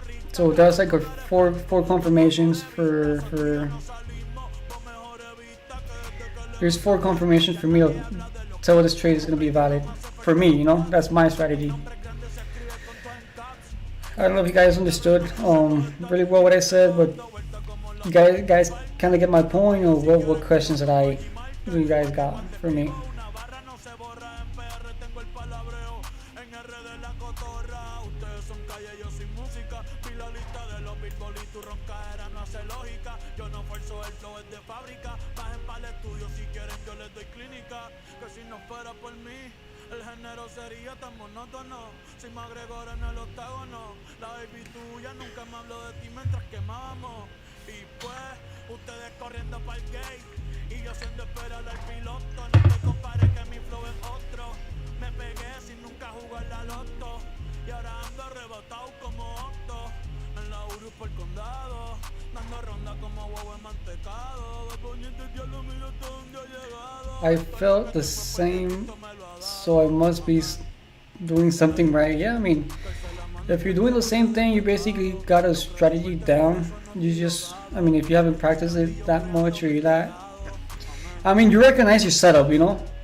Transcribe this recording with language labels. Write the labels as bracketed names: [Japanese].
[English] So that's like a four confirmations for there's 4 confirmations for me to tell this trade is going to be valid for me, you know. That's my strategy. I don't know if you guys understood really well what I said, but you guys kind of get my point, or what questions that you guys got for me. [Spanish] Ustedes son calle, yo sin música. Vi la lista de los Billboard Moli, tu roncaera no hace lógica. Yo no forzo, el flow es de fábrica. Bajen para el estudio, si quieren yo les doy clínica. Que si no fuera por mí, el género sería tan monótono. Si me agregó en el octágono, la baby tuya nunca me habló de ti mientras quemábamos. Y pues, ustedes corriendo para el gate y yo siendo esperar al piloto. No te compares que mi flow es otro. Me pegué sin nunca jugar la loto y ahora ando arrebatado como Otto. En la Urus por el condado, dando ronda como huevo mantecado. De poniente diablo, mira hasta dónde ha llegado. [English] I felt the same, so I must be doing something right. Yeah, I mean, if you're doing the same thing, you basically got a strategy down. You just, I mean, if you haven't practiced it that much or you that, I mean, you recognize your setup, you know?